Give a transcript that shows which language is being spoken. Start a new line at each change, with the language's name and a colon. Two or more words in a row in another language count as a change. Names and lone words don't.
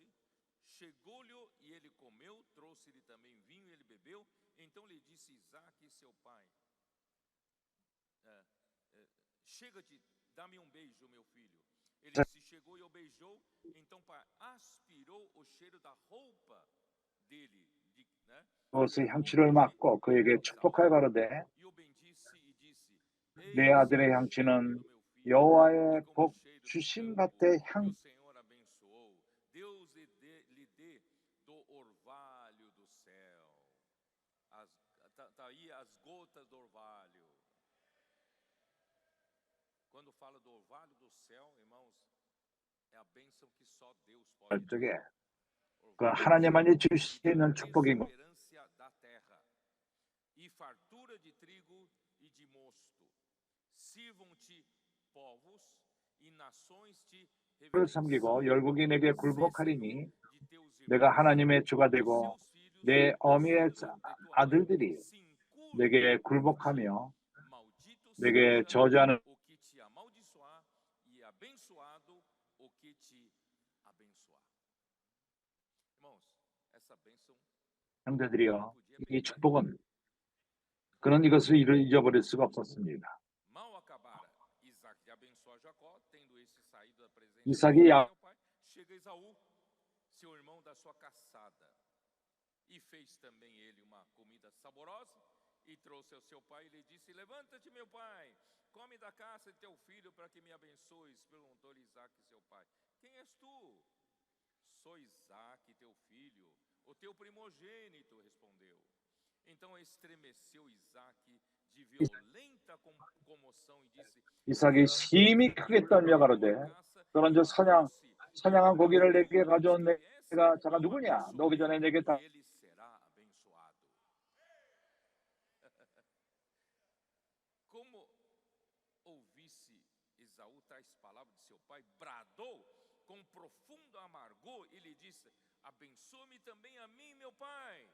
Portuguese: Chegou-lhe e ele comeu, trouxe-lhe também vinho e ele bebeu. Então lhe disse Isaque, seu pai: Chega-te, dá-me um beijo, meu filho. Ele se chegou e o beijou. Então o pai aspirou o cheiro da roupa dele, né?
Korean: 그것의 향취를 맡고 그에게 축복하여 가로되
Portuguese: E o bendisse e disse:
Korean: 내
Portuguese: Eis
Korean: 아들의
Portuguese: o
Korean: 향치는
Portuguese: cheiro do meu filho,
Korean: 여호와의
Portuguese: é como
Korean: 복
Portuguese: o cheiro do
Korean: 주심
Portuguese: campo
Korean: 밭의
Portuguese: que
Korean: 향
Portuguese: o Senhor abençoou. Deus lhe dê do orvalho do céu. Tá aí as gotas do orvalho. Quando fala do orvalho do céu, irmãos, é a bênção que só Deus pode dar.
Korean: 쪽에 그
Portuguese: Orvalho do
Korean: 하나님만이
Portuguese: céu.
Korean: 주실 수
Portuguese: E
Korean: 있는
Portuguese: da
Korean: 축복인 것.
Portuguese: exuberância da terra, e fartura de trigo e de mosto. Sirvam-te povos e nações te
Korean: 를 섬기고
Portuguese: reverenciem.
Korean: 열국이 내게
Portuguese: Sê
Korean: 굴복하리니
Portuguese: senhor de teus
Korean: 내가
Portuguese: irmãos,
Korean: 하나님의 주가
Portuguese: e
Korean: 되고
Portuguese: seus filhos,
Korean: 내
Portuguese: os
Korean: 어미의
Portuguese: filhos de tua mãe,
Korean: 아들들이
Portuguese: se
Korean: 내게
Portuguese: encurvem a ti.
Korean: 굴복하며
Portuguese: Maldito
Korean: 내게
Portuguese: seja
Korean: 저주하는
Portuguese: o que te amaldiçoar, e abençoado o que te abençoar. Irmãos, essa bênção
Korean: 형제들이여
Portuguese: podia
Korean: 이
Portuguese: perder.
Korean: 축복은 그는 이것을 잊어버릴 수가 없었습니다.
Portuguese: Mal acabara Isaque de abençoar Jacó, tendo esse saído da presença
Korean: 이삭이
Portuguese: de seu pai, chega Esaú, seu irmão da sua caçada, e fez também ele uma comida saborosa, e trouxe ao seu pai e lhe disse: Levanta-te, meu pai, come da caça de teu filho para que me abençoes. Perguntou-lhe Isaque, seu pai: Quem és tu? Sou Isaque, teu filho, o teu primogênito, respondeu. Então estremeceu Isaque de violenta comoção e disse:
Korean: 이삭이 심히 크게 떨며 가로되 그런즉 사냥한 고기를 내게 가져온 내가 자가 누구냐? 너 오기 전에 내게 다
Portuguese: ele será abençoado. Como ouvisse Esaú tais palavras de seu pai, bradou com profundo amargor e lhe disse: Abençoa-me também a mim, meu pai.